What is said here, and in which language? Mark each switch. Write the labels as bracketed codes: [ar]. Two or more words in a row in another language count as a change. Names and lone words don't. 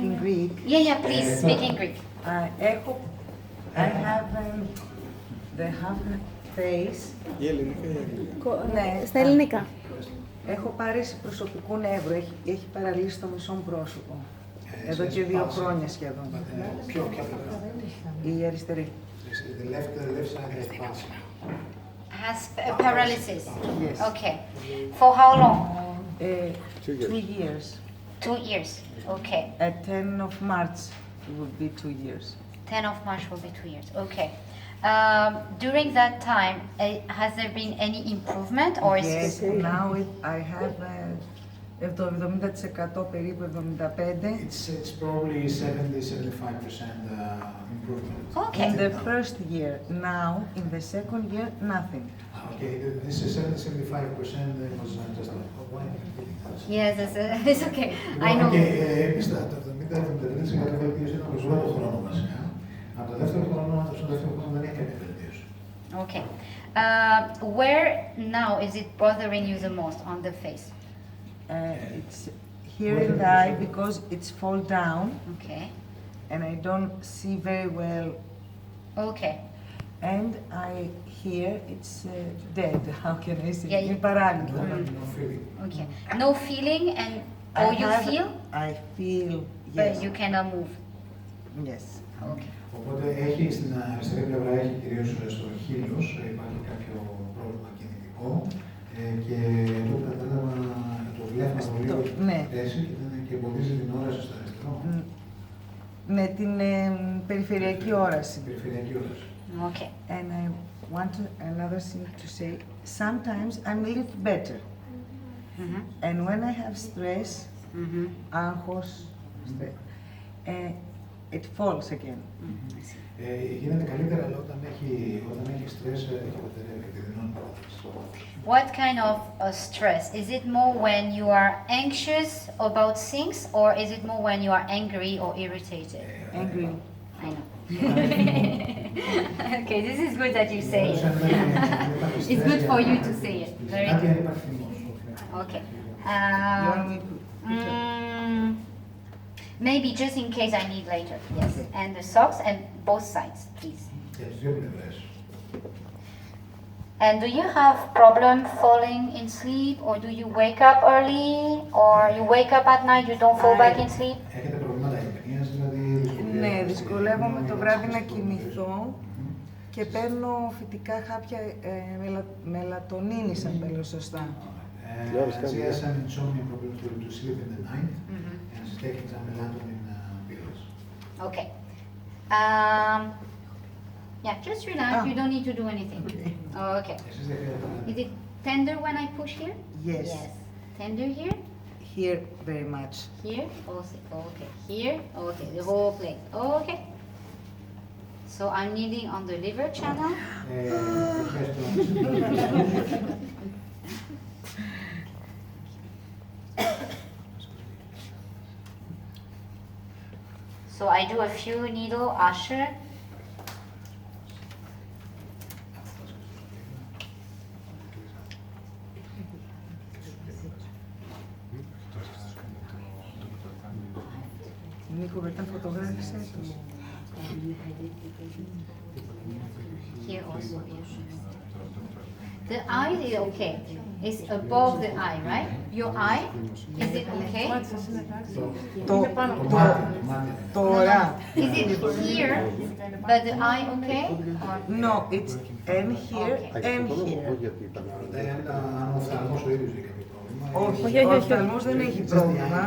[en] Greek. Yeah, please, speak in Greek. I have the half face. [el] Ναι, Στα ελληνικά. έχω πάρεση προσωπικού νεύρου, έχει παραλύσει το μισό πρόσωπο. Εδώ και 2 χρόνια σχεδόν. Η αριστερή. [en] The left side has palsy. Has paralysis? Yes. Okay. For how long? 2 years. 2 years. Okay. At 10 of March it would be 2 years. 10 of March will be 2 years. Okay. During that time, has there been any improvement or is Yes, it... now I have 70% περίπου 75%. It's probably 70-75% improvement. Okay. In the first year. Now, in the second year, nothing. Okay, this is 70-75% was just like, oh, why am I feeling this? Yes, it's okay. I know. [el] Και επίσης το 70-75% βελτίωση ήταν προς όλο τον χρόνο βασικά. Από το δεύτερο χρόνο, στο δεύτερο χρόνο δεν έχει καμία βελτίωση. [en] Okay. Where now is it bothering you the most on the face? It's here in the eye because it's fall down Okay. and I don't see very well. Okay. And I hear it's dead. How can I say? Yeah, [el] Είναι παράλυτο. [en] No feeling. Okay. No feeling and or you feel, I feel, but yes. you cannot move. Yes. Okay. [el] Οπότε έχει στην αριστερή πλευρά, έχει κυρίως στο χείλος, υπάρχει κάποιο πρόβλημα κινητικό και το κατάλαβα, το βλέπω λίγο πέσει και εμποδίζει την όραση στο αριστερό. Με την περιφερειακή όραση. Περιφερειακή όραση. [en] Okay. And I want another thing to say, sometimes I'm a little better. And when I have stress, άγχος, it falls again. Γίνεται καλύτερα, αλλά όταν έχει στρες, έχει επιδεινώνει. What kind of stress? Is it more when you are anxious about things or is it more when you are angry or irritated? Angry. I know. Okay, this is good that you say it. It's good for you to say it. Very good. Okay. Maybe just in case I need later. Yes. And the socks and both sides, please. And do you have problem falling in sleep or do you wake up early or you wake up at night, you don't fall back in sleep? [el] Έχετε προβλήματα υπνίας, δηλαδή... Ναι, δυσκολεύομαι το βράδυ να κοιμηθώ και παίρνω φυτικά χάπια μελατονίνης, αν παίρνω σωστά. [en] She has some insomnia problems to sleep in the night and she's taking some melatonin pills. Okay. Yeah, just relax. You don't need to do anything. Okay. Is it tender when I push here? Yes. Yes. Tender here? Here, very much. Here? Also, okay. Here? Okay. The whole plate. Okay. So I'm kneading on the liver channel. So I do a few needle usher. [el] Νίκο, μετά φωτογράφησέ το. [en] Here also. The eye is okay. It's above the eye, right? Your eye, is it okay? [el] Τώρα. [en] Is it here, but the eye okay? Or... No, it's and here and here. [el] Αν ο οφθαλμός ο ίδιος έχει κάποιο πρόβλημα. Όχι, ο οφθαλμός δεν έχει πρόβλημα.